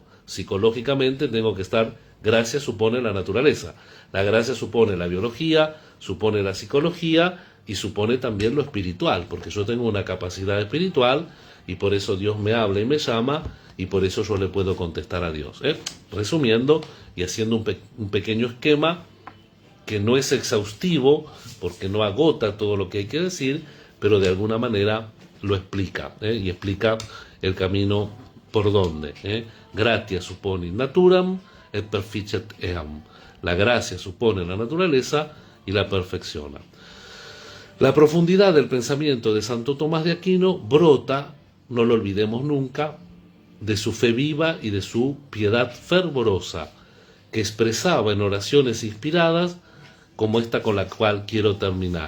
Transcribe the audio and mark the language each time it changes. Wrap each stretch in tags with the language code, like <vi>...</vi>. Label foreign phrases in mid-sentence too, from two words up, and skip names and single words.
<es>Psicológicamente tengo que estar, gracia supone la naturaleza, la gracia supone la biología, supone la psicología y supone también lo espiritual, porque yo tengo una capacidad espiritual y por eso Dios me habla y me llama y por eso yo le puedo contestar a Dios. Resumiendo y haciendo un pequeño esquema que no es exhaustivo porque no agota todo lo que hay que decir, pero de alguna manera lo explica, y explica el camino por donde.</es> <la>Gratia supone naturam et perficiat eam.</la> <es>La gracia supone la naturaleza y la perfecciona. La profundidad del pensamiento de Santo Tomás de Aquino brota, no lo olvidemos nunca, de su fe viva y de su piedad fervorosa, que expresaba en oraciones inspiradas, como esta con la cual quiero terminar.</es>